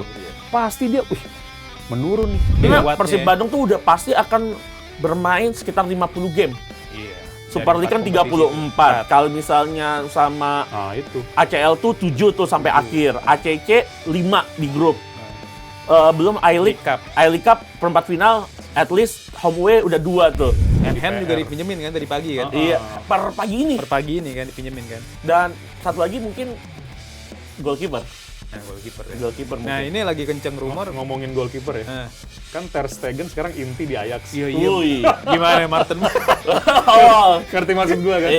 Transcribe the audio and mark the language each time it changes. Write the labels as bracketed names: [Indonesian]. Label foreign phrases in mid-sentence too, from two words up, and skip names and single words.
[Indonesian] Pasti dia, menurun nih. Karena Persib Bandung tuh udah pasti akan bermain sekitar 50 game. Iya. Super League kan 34. Kalau misalnya sama Itu. ACL tuh 7 tuh sampai akhir. ACC 5 di grup. Belum I-League Cup perempat final, [English] at least home away [Indonesian] udah 2 tuh. Hand juga dipinjemin kan tadi pagi kan? Iya, per pagi ini. Per pagi ini kan dipinjemin kan? Dan satu lagi mungkin goalkeeper. Nah, goalkeeper ya. Goalkeeper mungkin. Nah, ini lagi kenceng rumor. Ngomongin goalkeeper ya. Kan Ter Stegen sekarang inti di Ajax. Iya. Ui. Gimana Martin? Oh, Ngerti maksud gue kan?